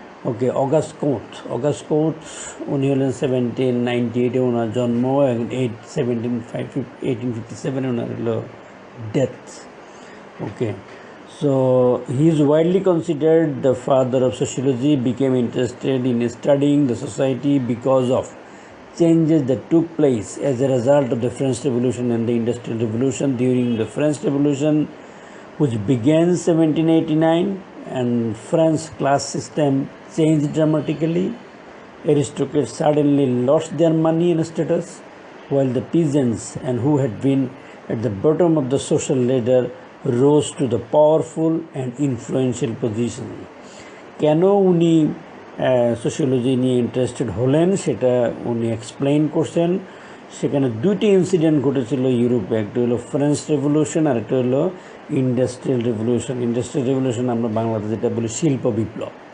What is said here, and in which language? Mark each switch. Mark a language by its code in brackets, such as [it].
[bn] ওকে, August coat উনি হলেন 1798 ওনার জন্ম, 1857 ওনার হলো death. [en] Okay, so he is widely considered the father of sociology, became interested in studying the society because of changes that took place as a result of the French Revolution and the Industrial Revolution. During the French Revolution, which began 1789, and French class system changed dramatically. Aristocrats suddenly lost their money and status, while the peasants and who had been at the bottom of the social ladder rose to the powerful and influential position. [bn] কেন উনি sociology নিয়ে interested হলেন সেটা উনি explain করছেন। সেখানে দুইটি incident ঘটেছিল ইউরোপে, একটা হলো ফ্রেঞ্চ রেভলিউশন আর একটা হলো ইন্ডাস্ট্রিয়াল রেভলিউশন আমরা বাংলাদেশে যেটা বলি শিল্প বিপ্লব।